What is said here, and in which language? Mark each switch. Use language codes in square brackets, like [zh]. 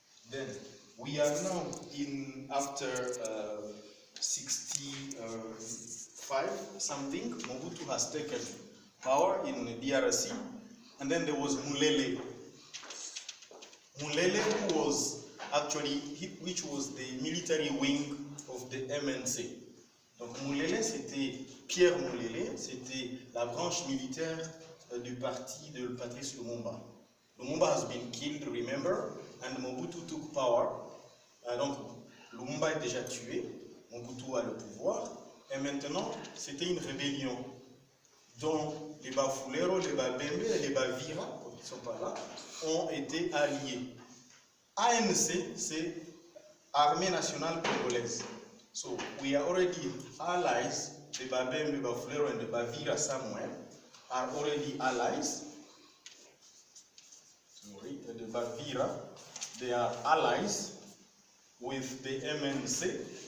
[en] Then we are now in after 65 something. Mobutu has taken power in the DRC, and then there was Mulele. Mulele, who was actually, which was the military wing of the MNC. [fr] Donc Mulele, c'était Pierre Mulele, c'était la branche militaire du parti de Patrice Lumumba. [en] Lumumba has been killed, remember, and Mobutu took power. [fr] Donc Lumumba est déjà tué, Mobutu a le pouvoir, et maintenant c'était une rébellion dont les Bafulero, les Babembe et les Bavira, qui ne sont pas là, ont été alliés. ANC, c'est Armée nationale congolaise. [en] So we are already allies. The Babembe, Bafulero, and the Bavira somewhere are already allies. The Bavira, they are allies with the MNC.